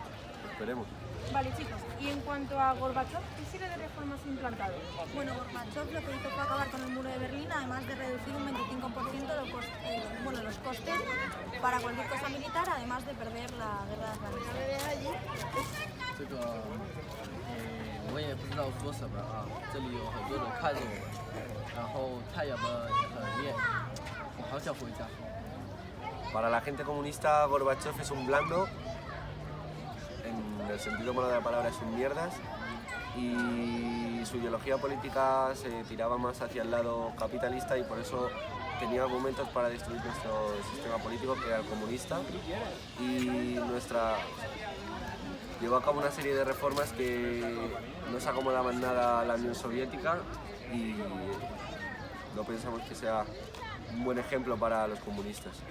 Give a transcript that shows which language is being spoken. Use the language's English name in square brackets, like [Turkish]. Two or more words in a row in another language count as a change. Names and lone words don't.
[Spanish] Esperemos. Vale, chicos, y en cuanto a Gorbachov, ¿qué serie de reformas ha implantado? Bueno, Gorbachov lo que hizo fue acabar con el muro de Berlín, además de reducir un 25% los costes para cualquier cosa militar, además de perder la guerra de Afganistán. [Chinese] 这个，我也不知道说什么啊，这里有很多人看着我，然后太阳们很烈，我好想回家。 [Spanish] Para la gente comunista, Gorbachov es un blando, en el sentido malo de la palabra es un mierdas, y su ideología política se tiraba más hacia el lado capitalista y por eso tenía argumentos para destruir nuestro sistema político, que era el comunista, y llevó a cabo una serie de reformas que no se acomodaban nada a la Unión Soviética, y no pensamos que sea un buen ejemplo para los comunistas.